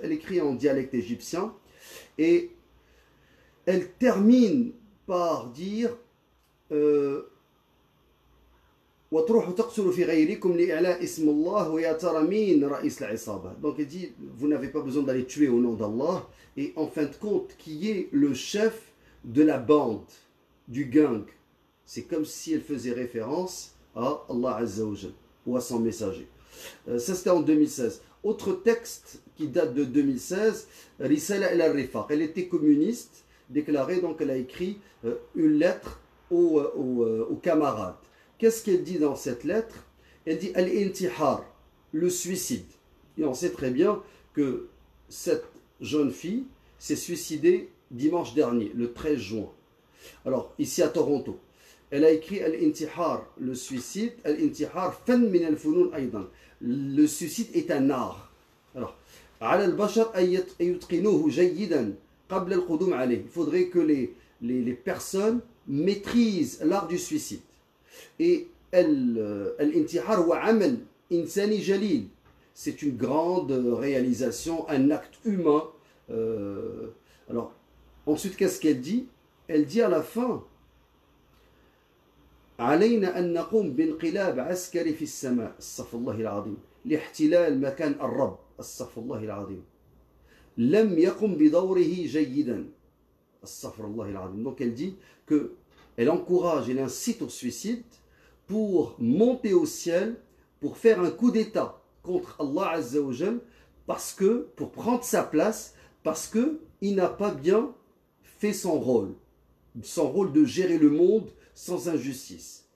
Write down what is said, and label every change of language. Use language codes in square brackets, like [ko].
[fr] Elle écrit en dialecte égyptien et elle termine par dire [ar] وتروحوا تقتلوا في غيركم لإعلاء اسم الله ويا ترى مين رئيس العصابة. [fr] Donc elle dit, vous n'avez pas besoin d'aller tuer au nom d'Allah, et en fin de compte, qui est le chef de la bande, du gang. C'est comme si elle faisait référence à Allah Azza wa Jal, ou à son messager. Ça c'était en 2016. Autre texte qui date de 2016, Risala al-Rifaq. Elle était communiste, déclarée, donc elle a écrit une lettre aux camarades. Qu'est-ce qu'elle dit dans cette lettre? Elle dit Al-Intihar, le suicide. Et on sait très bien que cette jeune fille s'est suicidée dimanche dernier, le 13 juin. Alors, ici à Toronto. Elle a écrit Al-Intihar, le suicide. [ar] Al-Intihar, fan min al-funun aydan. [fr] Le suicide est un art. [ar] Alors, على البشر أن يتقنوه جيدا قبل القدوم عليه. [fr] Il faudrait que les personnes maîtrisent l'art du suicide. [ar] Et Al-Intihar wa amal insani jalil. [fr] C'est une grande réalisation, un acte humain. Alors, ensuite, qu'est-ce qu'elle dit? Elle dit à la fin [ar] علينا أن نقوم بانقلاب عسكري في السماء استغفر الله العظيم لاحتلال مكان الرب استغفر الله العظيم لم يقم بدوره جيدا استغفر الله العظيم. [fr] Donc elle dit que elle encourage, elle incite au suicide pour monter au ciel, pour faire un coup d'état contre Allah Azza wa Jal, parce que, pour prendre sa place, parce que il n'a pas bien fait son rôle de gérer le monde sans injustice.